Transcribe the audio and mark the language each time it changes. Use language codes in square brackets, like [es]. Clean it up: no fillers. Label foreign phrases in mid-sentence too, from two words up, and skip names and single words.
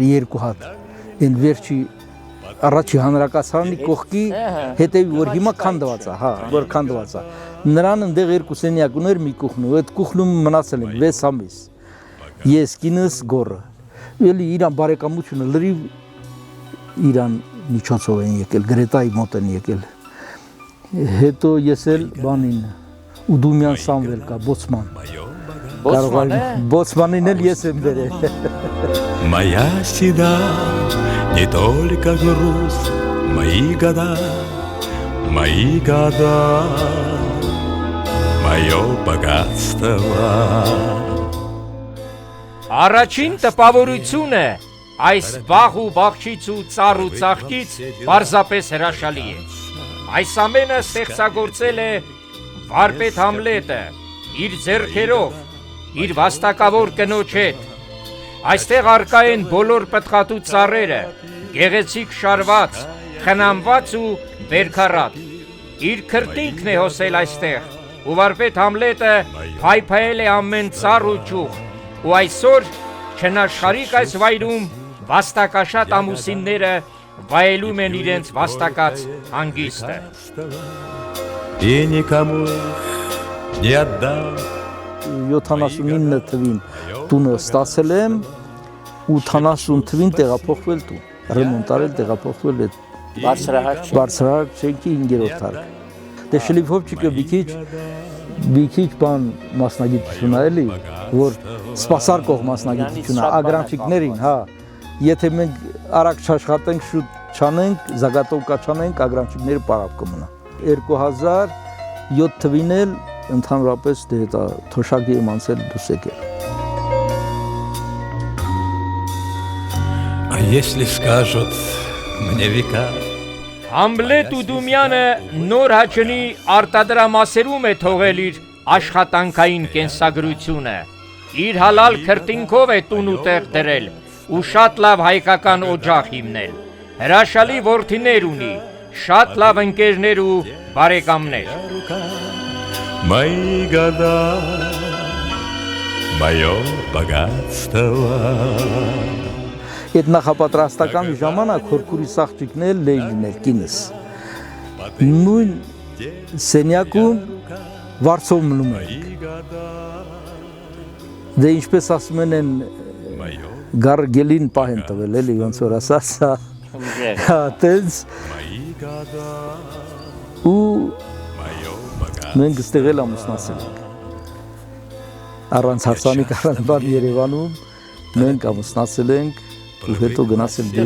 [hy] 2 հատ։ Այն վերջի առաջի հանրակացարանի կողքի հետևի որ հիմա քանդված է, հա, որ քանդված է։ Նրան այնտեղ 2 սենյակ ուներ մի կուխն ու այդ կուխնում մնացել ենք 6 ամիս։ Ես կինս գորը։ Էլի իրան բարեկամությունը լրիվ իրան միջոցով են եկել, Գրետայի մոտ են եկել։ Հետո ես էլ բանին Ուդումյան Սամվել կա, Բոցման։ Боцманին էլ ես եմ բերել։ [ru] Моя седа, не только груз, мои года, мое богатство. [hy] Առաջին տպավորությունը այս բաղ ու բաղչից ու ծառ ու ծաղկից պարզապես հրաշալի է։ Այս ամենը ստեղծագործել է վարպետ Համլետը իր ձեռքերով, իր վաստակավոր կնոջ հետ։ Այստեղ արկա են բոլոր պտղատու ծառերը, գեղեցիկ շարված, խնամված ու բերքառատ։ Իր քրտինքն է հոսել այստեղ, ու վարպետ Համլետը փայփայել է ամեն ծառ ու ճյուղ, ու այսօր չնաշխարհիկ այս վայրում վաստակաշատ ամուսինները վայելում են իրենց վաստակած հանգիստը։ [ru] И никому не отдам. [hy] 79 թվին տունը ստացել եմ, 80 թվին տեղափոխվել տուն, ռեմոնտ արել, տեղափոխվել այդ բարձրահարկ շենքի 5-րդ հարկը։ Դե Շլիփովչիկը մի քիչ բան մասնագիտություն է էլի, որ սպասարկող մասնագիտություն է ագրանչիկներին, հա։ Եթե մենք արագ չաշխատենք, շուտ չանենք, զագատով կաչանենք, ագրանչիկները պարապ կմնա։ 2007 թվին էլ ընդհանրապես դե դա թոշակի եմ անցել դուրս եկել։ [ru] А если скажут мне века, [hy] Համլետ Ուդումյանը նոր հաճնի արտադրամասերում է թողել իր աշխատանքային կենսագրությունը։ Իր հալալ քրտինքով է տուն ու տեղ դրել ու շատ լավ հայկական օջախ հիմնել։ Հրաշալի որդիներ ունի, շատ լավ ընկերներ ու բարեկամներ։ [ru] мои года, мое богатство. [hy] Այդ նախապատրաստական ժամանակ հորքուրի սաղճիկն էլ Լեյլին էր կինս։ Նույն սենյակում վարձով մնում ենք։ Դե ինչպես ասում են գարգելին պահեն տվել էլի ոնց որ ասած, հա, տենց ու մենք ստեղ էլ ամուսնացել ենք։ Առանց հարսանիք, առանց բան Երևանում մենք ամուսնացել ենք ու հետո գնացել դեպի